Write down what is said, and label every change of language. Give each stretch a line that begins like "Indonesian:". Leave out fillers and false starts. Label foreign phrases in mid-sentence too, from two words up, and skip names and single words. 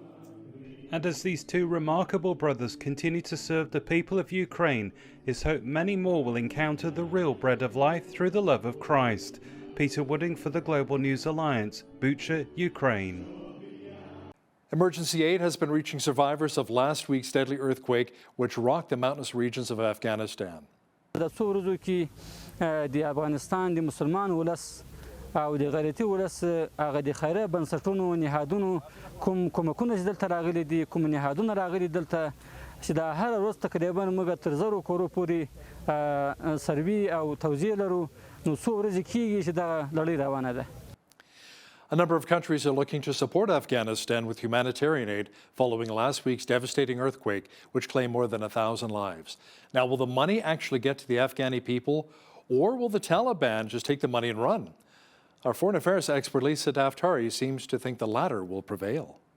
English: And as these 2 remarkable brothers continue to serve the people of Ukraine, his hope many more will encounter the real bread of life through the love of Christ. Peter Wooding for the Global News Alliance, Bucha, Ukraine. Emergency aid has been reaching survivors of last week's deadly earthquake, which rocked the mountainous regions of Afghanistan.
Pashto: د څو ورځو کې د افغانستان د مسلمان ولس او د غیرتي ولس هغه د خیریه بنسټونو نهادونو کومکونه چې دلته راغلي دي کوم نهادونه راغلي دلته چې دا هر ورځ تقریبا موږ تر 1000 کورو پورې سروي او توزیع لرو نو څو ورځې کېږي چې دا لړۍ روانه ده.
English: A number of countries are looking to support Afghanistan with humanitarian aid following last week's devastating earthquake, which claimed more than 1,000 lives. Now, will the money actually get to the Afghani people, or will the Taliban just take the money and run? Our foreign affairs expert Lisa Daftari seems to think the latter will prevail.